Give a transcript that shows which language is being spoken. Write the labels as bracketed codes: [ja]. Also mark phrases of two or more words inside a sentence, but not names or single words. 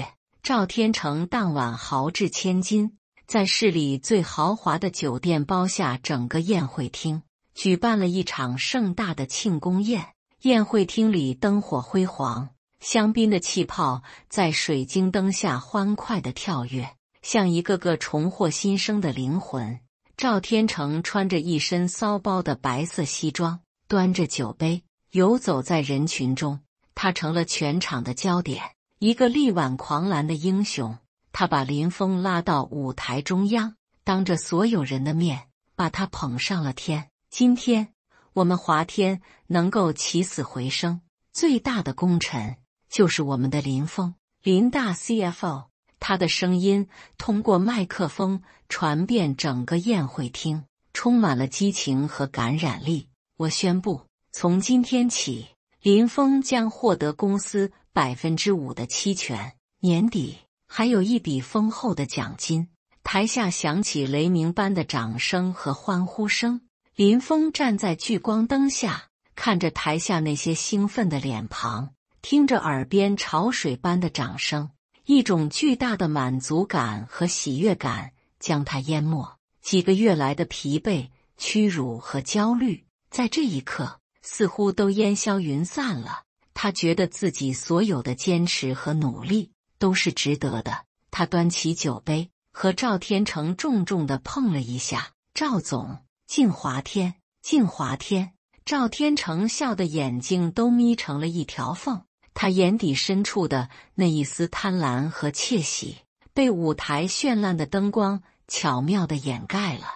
[zh] 趙天成當晚豪擲千金，在市裡最豪華的酒店包下整個宴會廳，舉辦了一場盛大的慶功宴。宴會廳裡燈火輝煌，香檳的氣泡在水晶燈下歡快地跳躍，像一個個重獲新生的靈魂。趙天成穿着一身騷包的白色西裝，端着酒杯游走在人群中，他成了全場的焦點，一個力挽狂瀾的英雄。他把林峰拉到舞台中央，當着所有人的面把他捧上了天。今天我們华天能夠起死回生，最大的功臣就是我們的林峰，林大 CFO。他的聲音通過麥克風傳遍整個宴會廳，充滿了激情和感染力。我宣布，從今天起，林峰將獲得公司5%的期權，年底還有一筆豐厚的獎金。台下響起雷鳴般的掌聲和歡呼聲。林峰站在聚光燈下，看着台下那些興奮的臉龐，聽着耳邊潮水般的掌聲，一種巨大的滿足感和喜悅感將他淹沒。幾個月來的疲憊、屈辱和焦慮，在這一刻似乎都煙消雲散了。他覺得自己所有的堅持和努力都是值得的。他端起酒杯，和趙天成重重地碰了一下。趙總，敬華天，敬華天。趙天成笑得眼睛都眯成了一條縫，他眼底深處的那一絲貪婪和竊喜，被舞台絢爛的燈光巧妙地掩蓋了。